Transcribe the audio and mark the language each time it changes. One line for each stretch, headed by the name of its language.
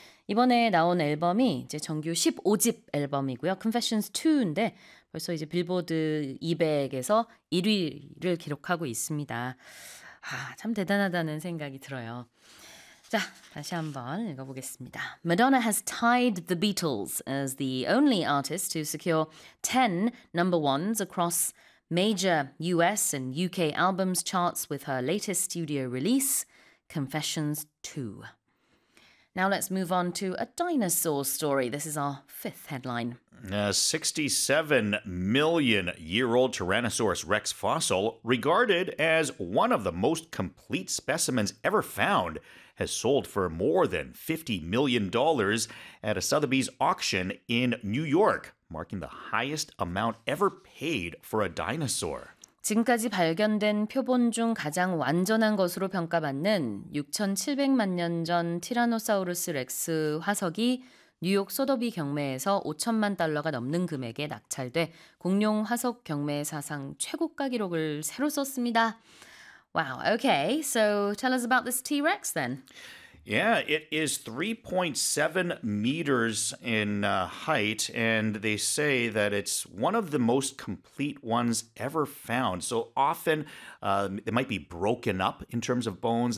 Korean: 이번에 나온 앨범이 이제 정규 15집 앨범이고요. Confessions 2인데 벌써 이제 빌보드 200에서 1위를 기록하고 있습니다. 아, 참 대단하다는 생각이 들어요. 자, 다시 한번 읽어보겠습니다.
English: Madonna has tied the Beatles as the only artist to secure 10 number ones across major US and UK albums charts with her latest studio release, Confessions 2. Now let's move on to a dinosaur story. This is our fifth headline. A 67-million-year-old Tyrannosaurus Rex fossil, regarded as one of the most complete specimens ever found, has sold for more than $50 million at a Sotheby's auction in New York, marking the highest amount ever paid for a dinosaur.
Korean: 지금까지 발견된 표본 중 가장 완전한 것으로 평가받는 6,700만 년 전 티라노사우루스 렉스 화석이 뉴욕 소더비 경매에서 5천만 달러가 넘는 금액에 낙찰돼 공룡 화석 경매 사상 최고가 기록을 새로 썼습니다.
English: Wow, okay. So tell us about this T-Rex then. Yeah, it is 3.7 meters in height, and they say that it's one of the most complete ones ever found. So often, they might be broken up in terms of bones.